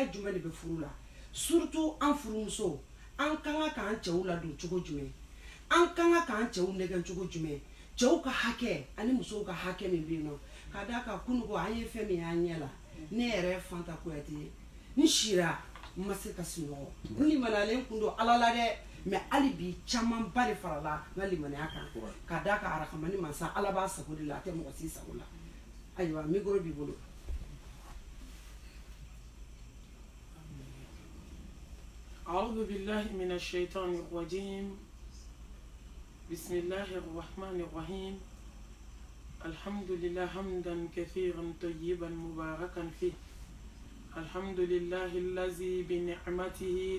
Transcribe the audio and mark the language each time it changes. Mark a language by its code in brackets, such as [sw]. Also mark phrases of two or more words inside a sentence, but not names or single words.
[bm] jumɛn de bɛ furu la surtout an furumuso an kan ka k'an cɛw ladon cogo jumɛn an kan ka k'an cɛw nɛgɛn cogo jumɛn cɛw ka hakɛ ani musow ka hakɛ min bɛ yen nɔ ka d'a kan kununko an ye fɛn min y'an ɲɛ la ne yɛrɛ Fanta Kuyate n sira n ma se ka sunɔgɔ n limaniyalen kun don ala la dɛ mais hali bi caman ba de farala n ka limaniya kan ka d'a kan arakamani mansa ala b'a sago de la a tɛ mɔgɔ si sago la ayiwa micro b'i bolo. [ar] أعوذ بالله من الشيطان الرجيم بسم الله الرحمن الرحيم الحمد لله حمدا كثيرا طيبا مباركا فيه الحمد لله الذي بنعمته